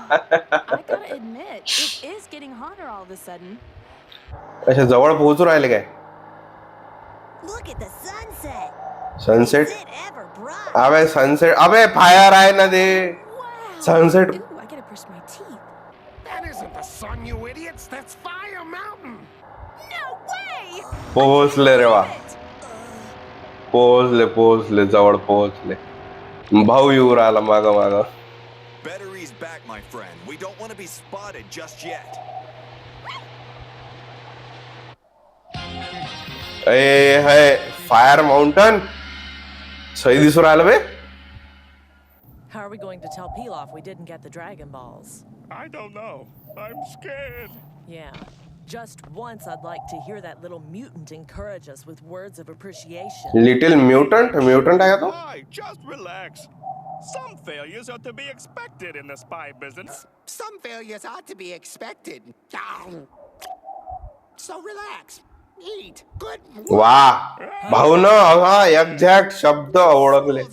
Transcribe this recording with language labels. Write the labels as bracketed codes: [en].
[en] I gotta admit, it is getting hotter all of a sudden. [mr] अशा जवळ पोहोचू राहिले काय? [en] Look at the sunset. Sunset? Is it ever bright? [mr] अबे sunset, अबे फायर आहे ना ते. [en] Wow. Sunset. Ooh, I gotta brush my teeth. That isn't the sun, you idiots. That's Fire Mountain. No way! [mr] पोहोचले रे वा. पोहोचले जवळ पोहोचले. भाऊ येऊ राहिला माग माग. [en] Battery's back, my friend. We don't want to be spotted just yet. [mr] ए है फायर माउंटन सही दिसू राहिलं बे. [en] How are we going to tell Pilaf we didn't get the Dragon Balls? I don't know. I'm scared. Yeah. Just once I'd like to hear that little mutant encourage us with words of appreciation. Little mutant [mr] आहे का तो? [en] Hi, just relax. Some failures are to be expected in the spy business. Some failures are to be expected. So relax. Eat. Good. [mr] वा भाऊ न हा exact शब्द ओळखले.